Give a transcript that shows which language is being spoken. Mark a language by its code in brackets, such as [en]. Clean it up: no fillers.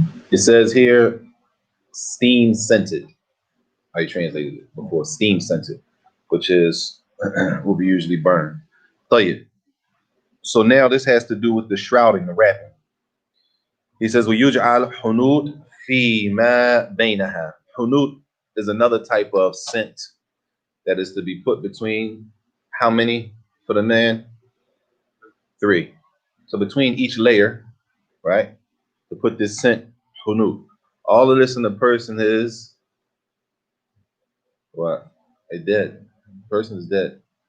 [en] It says here, steam scented. How you translated it before? Steam scented, which is will be usually burned. Tell you. So now this has to do with the shrouding, the wrapping. [ar] He says, وَيُجْعَلْ حُنُوت فِي مَا بَيْنَهَا. [en] Hunut is another type of scent that is to be put between how many for the man? 3. So between each layer, right, to put this scent, hunut. All of this in the person is what? They're dead. The person is dead.